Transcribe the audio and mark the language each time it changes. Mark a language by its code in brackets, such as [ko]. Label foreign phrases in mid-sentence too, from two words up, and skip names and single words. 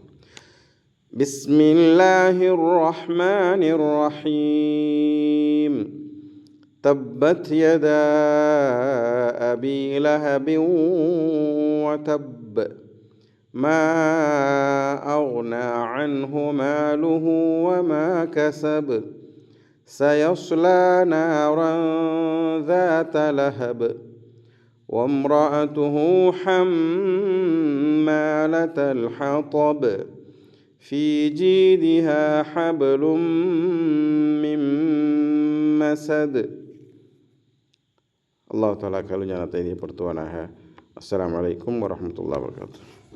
[ar] بسم الله الرحمن الرحيم. تبت يدا أبي لهب وتب ما أغنى عنه ماله وما كسب سيصلى نارا ذات لهب وامرأته حمالة الحطب في جيدها حبل من مسد. الله تعالى [ta] கல்யாணத்தை ஏற்படுத்துவானாக. [ar] السلام عليكم ورحمة الله وبركاته.